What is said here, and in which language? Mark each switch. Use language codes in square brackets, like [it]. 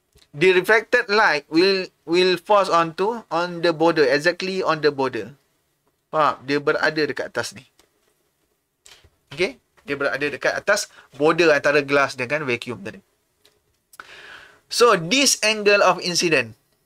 [en] The refracted light will force on the border, exactly on the border. [ms] Faham? Dia berada dekat atas ni. Okey? Dia berada dekat atas border antara glass dengan vacuum tadi. [en] So, this angle of incident.